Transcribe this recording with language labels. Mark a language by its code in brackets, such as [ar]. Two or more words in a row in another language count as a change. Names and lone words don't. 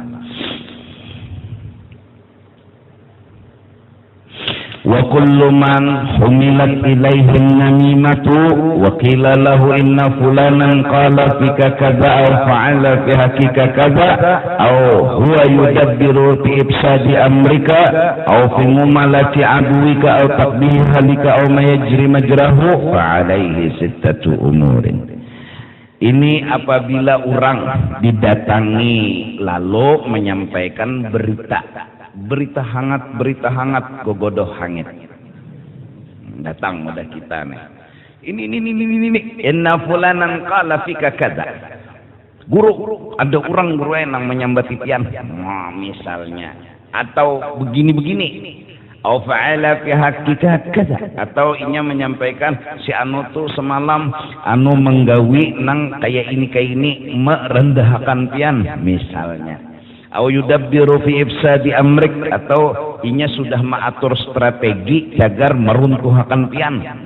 [ar] وكل من حملت إليه النميمة وقيل له إن فلانا قال فيك كذا أو فعل في حقك كذا أو هو يدبر في إفساد أمرك أو في ممالأة عدوك أو تقبيح حالك أو ما يجري مجراه فعليه ستة أمور. [bjn] Ini apabila orang didatangi lalu menyampaikan berita hangat gogodoh hangit datang udah kita nih ini [ar] إن فلانا قال فيك كذا [bjn] guru ada orang guru yang menyambati pian misalnya atau begini [ar] أو فعل في حقك كذا, [bjn] atau inya menyampaikan si anu tuh semalam anu menggawi nang kayak ini merendahkan pian misalnya. [ar] أو يدبر في إفساد أمرك, [bjn] atau inya sudah mengatur strategi agar meruntuhkan pian.